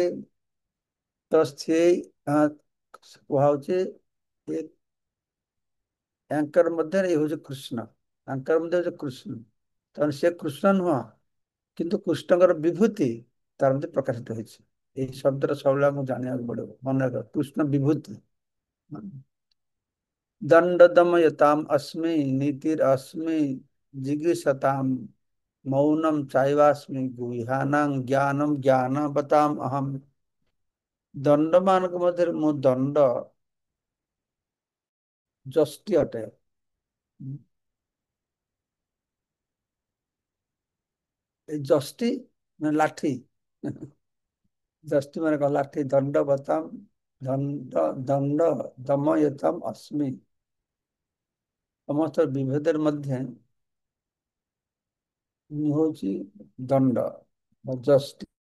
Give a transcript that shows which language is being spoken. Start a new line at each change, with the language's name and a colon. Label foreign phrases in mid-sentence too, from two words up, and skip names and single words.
Odia: ତ ସେ କୁହାହଉଛି ୟାଙ୍କର ମଧ୍ୟରେ ଇଏ ହଉଛି କୃଷ୍ଣ, ତାଙ୍କର ମଧ୍ୟ ହଉଛି କୃଷ୍ଣ। ତେଣୁ ସେ କୃଷ୍ଣ ନୁହଁ, କିନ୍ତୁ କୃଷ୍ଣଙ୍କର ବିଭୂତି ତାର ମଧ୍ୟରେ ପ୍ରକାଶିତ ହେଇଛି। ଏଇ ଶବ୍ଦର ସବୁବେଳେ ଆମକୁ ଜାଣିବାକୁ ପଡିବ, ମନେ ରଖ, କୃଷ୍ଣ ବିଭୂତି।
Sanskrit: दंड दमयताम अस्मि नीतिर अस्मि जिगीषताम मौनम चाइवास्मि गुह्यानां ज्ञानम ज्ञानवताम अहम।
Odia: ଦଣ୍ଡ ମାନକ ମଧ୍ୟ ମୁ ଦଣ୍ଡ ଜଷ୍ଟି ଅଟେ। जष्टि ମାନେ ଲାଠି। जष्टि ମାନେ କଣ? ଲାଠି।
Sanskrit: ଦଣ୍ଡ ବତାମ ଦଣ୍ଡ ଦଣ୍ଡ ଦମୟତାମ अस्मि।
Odia: ସମସ୍ତ ବିଭେଦର ମଧ୍ୟ ମୁଁ ହଉଛି ଦଣ୍ଡ ବା ଜଷ୍ଟି।